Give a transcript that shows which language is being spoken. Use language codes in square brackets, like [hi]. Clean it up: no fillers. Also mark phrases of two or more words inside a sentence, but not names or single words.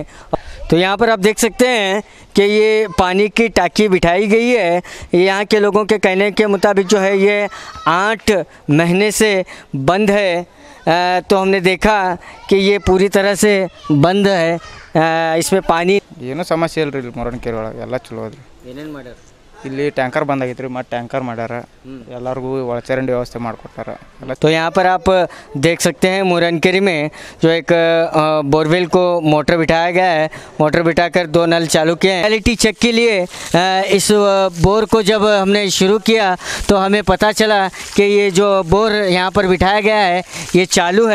[hi] तो यहाँ पर आप देख सकते हैं कि ये पानी की टांकी बिठाई गई है। यहाँ के लोगों के कहने के मुताबिक जो है ये 8 महीने से बंद है। तो हमने देखा कि ये पूरी तरह से बंद है, इसमें पानी [kn] ಏನೋ ಸಮಸ್ಯೆ ಇಲ್ರಿ ಇಲ್ಲಿ ಮುರನಕೆರೆ ಒಳಗೆ ಎಲ್ಲ ಚಲೋ ಅದ್ರಿ। ಏನೇನು ಮಾಡ್ಯಾರ ಇಲ್ಲಿ ಟ್ಯಾಂಕರ್ ಬಂದಾಗಿತ್ರಿ, ಮತ್ತೆ ಟ್ಯಾಂಕರ್ ಮಾಡ್ಯಾರ, ಎಲ್ಲರಿಗೂ ಒಳಚರಂಡಿ ವ್ಯವಸ್ಥೆ ಮಾಡಿಕೊಟ್ಟಾರ। [hi] तो यहाँ पर आप देख सकते हैं मुरनकेरी में जो एक बोरवेल को मोटर बिठाया गया है, मोटर बिठाकर 2 नल चालू किए हैं। [en] reality check [hi] के लिए इस बोर को जब हमने शुरू किया तो हमें पता चला कि ये जो बोर यहाँ पर बिठाया गया है ये चालू है।